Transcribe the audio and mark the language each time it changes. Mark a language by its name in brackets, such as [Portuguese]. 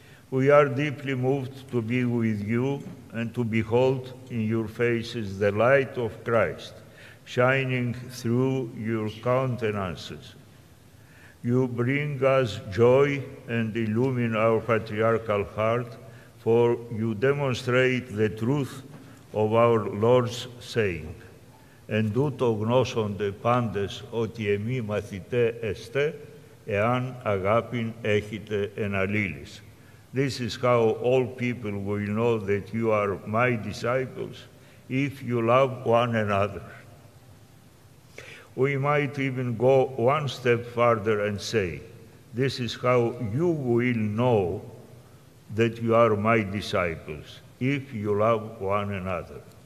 [English] We are deeply moved to be with you and to behold in your faces the light of Christ, shining through your countenances. You bring us joy and illumine our patriarchal heart, for you demonstrate the truth of our Lord's saying. [Greek] Εν τούτο γνώσονται πάντες ότι εμεί μαθητέ εστέ, εάν αγάπην έχετε εν αλλήλεις. [English] This is how all people will know that you are my disciples, if you love one another. We might even go one step further and say, this is how you will know that you are my disciples, if you love one another.